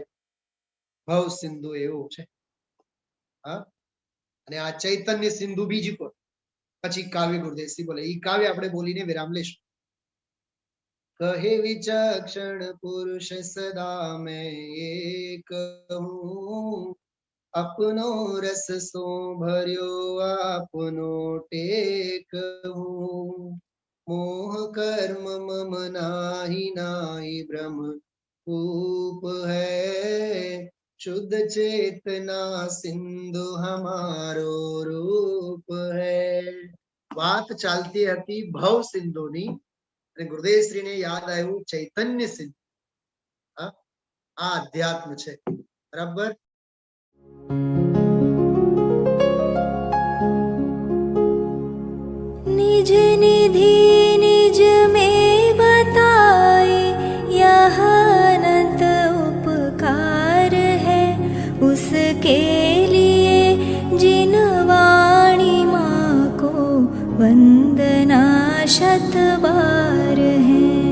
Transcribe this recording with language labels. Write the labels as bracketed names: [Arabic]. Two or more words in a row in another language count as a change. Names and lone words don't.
[Gujarati] ભવ સિંધુ એવું છે. હા, અને આ ચૈતન્ય સિંધુ બીજી કોઈ. પછી કાવ્ય ગુરુદેવશ્રી બોલે, એ કાવ્ય આપણે બોલીને વિરામ લેશું. [Braj] कहे विचक्षण पुरुष सदा में एक हुं, [Hindi] अपनो रस सो भर्यो आपनो टेक हूँ, मोह कर्म मम नाही नाही भ्रम रूप है, शुद्ध चेतना सिंधु हमारो रूप है. [Gujarati] વાત ચાલતી હતી ભવ સિંધુની અને ગુરુદેવશ્રીને યાદ આવ્યું ચૈતન્ય સિંધુ. આ અધ્યાત્મ છે, બરાબર. [Hindi] निज निधि निज में बताए, यह अनंत उपकार है उसके लिए जिन वाणी माँ को वंदना शत बार है,